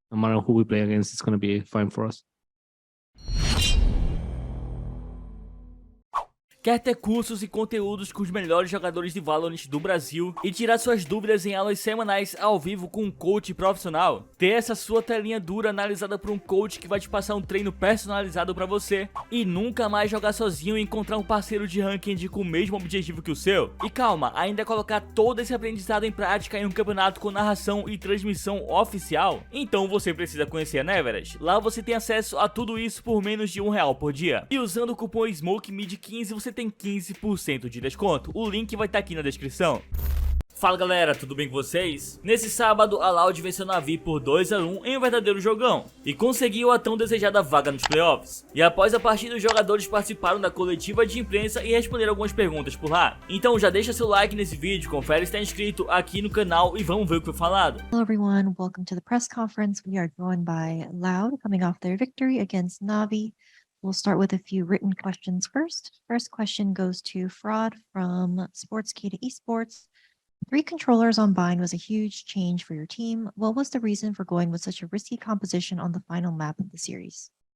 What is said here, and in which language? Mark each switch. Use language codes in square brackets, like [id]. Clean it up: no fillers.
[en] no matter who we play against, it's going to be fine for us. [pt] Quer ter cursos e conteúdos com os melhores jogadores de Valorant do Brasil e tirar suas dúvidas em aulas semanais ao vivo com um coach profissional? Ter essa sua telinha dura analisada por um coach que vai te passar um treino personalizado pra você e nunca mais jogar sozinho e encontrar um parceiro de ranking com o mesmo objetivo que o seu? E calma, ainda colocar todo esse aprendizado em prática em um campeonato com narração e transmissão oficial? Então você precisa conhecer a Neverest. Lá você tem acesso a tudo isso por menos de R$1 por dia. E usando o cupom SMOKEMID15 você tem 15% de desconto. O link vai estar aqui na descrição. Fala galera, tudo bem com vocês? Nesse sábado, a Loud venceu na Navi por 2-1 em um verdadeiro jogão e conseguiu a tão desejada vaga nos playoffs. E após a partida, os jogadores participaram da coletiva de imprensa e responderam algumas perguntas por lá. Então já deixa seu like nesse vídeo, confere se está inscrito aqui no canal e vamos ver o que foi falado. [en] Hello everyone, welcome to the press conference. We are joined by Loud coming off their victory against Navi. We'll start with a few written questions first. First question goes to Fraud from Sportskey to Esports. 3 controllers on Bind was a huge change for your team. What was the reason for going with such a risky composition on the final map of the series?